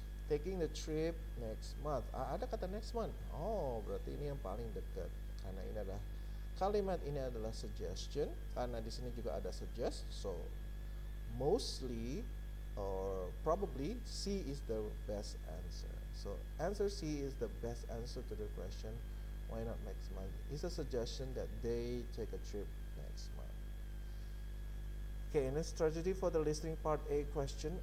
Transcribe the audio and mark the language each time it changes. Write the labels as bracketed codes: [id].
[en] Taking the trip next month. [id] Ada kata [en] next month. [id] Oh, berarti ini yang paling dekat. Karena ini adalah kalimat ini adalah suggestion. Karena di sini juga ada suggest. [en] So mostly or probably C is the best answer. So answer C is the best answer to the question. Why not next month? It's a suggestion that they take a trip next month. Okay, and a strategy for the listening part A question.